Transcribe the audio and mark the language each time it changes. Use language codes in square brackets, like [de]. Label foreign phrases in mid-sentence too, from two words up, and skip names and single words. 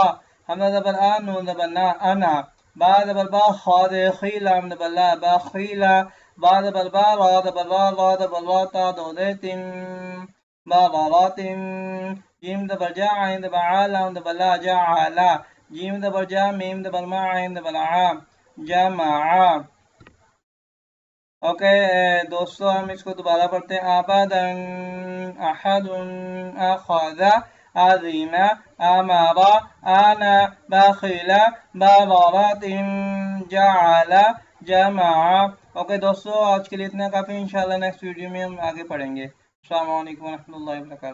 [hi] हमदा दबर आ, नून दबर ना, अना। बा दबर बा, खौ दे खी, लाम दबर ला, बा खीला। बा दबर बा, रा दबर रा, रा दबर रा, ता दो दे तिन, बा रातिन। जीम दबर जा, आइन दबर आ, लाम दबर ला, जा आला। जीम दबर जा, मीम दबर मा, आइन दबर आ, जमा। ओके दोस्तों, हम इसको दोबारा पढ़ते हैं। आबादन, अहदुन, अखज़ा, आज़ीना, अमारा, आना, बखीला, बारातिन, जअला, जमा। ओके दोस्तों, आज के लिए इतना काफ़ी। इंशाल्लाह [en] next video [hi] में हम आगे पढ़ेंगे। [ar] السلام عليكم ورحمة الله وبركاته.